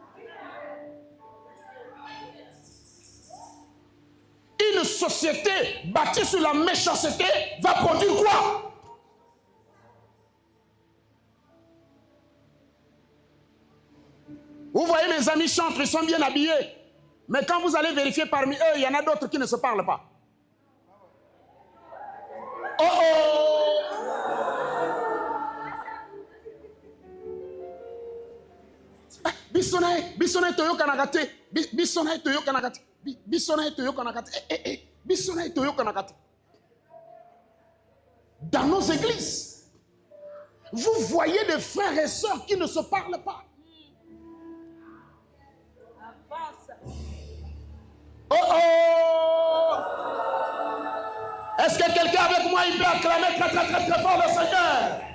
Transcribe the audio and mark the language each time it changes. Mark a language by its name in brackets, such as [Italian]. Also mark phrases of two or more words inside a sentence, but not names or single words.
[French] Une société bâtie sur la méchanceté va produire quoi? Vous voyez, mes amis chantent, ils sont bien habillés. Mais quand vous allez vérifier parmi eux, il y en a d'autres qui ne se parlent pas. Oh oh! Bissonaï Toyo Kanagate. Bissonaï Toyo Kanagate. Bissonaï Toyo Kanagate. Bissonaï Toyo Kanagate. Dans nos églises, vous voyez des frères et sœurs qui ne se parlent pas. Oh oh! Est-ce que quelqu'un avec moi il peut acclamer très très très très fort le Seigneur?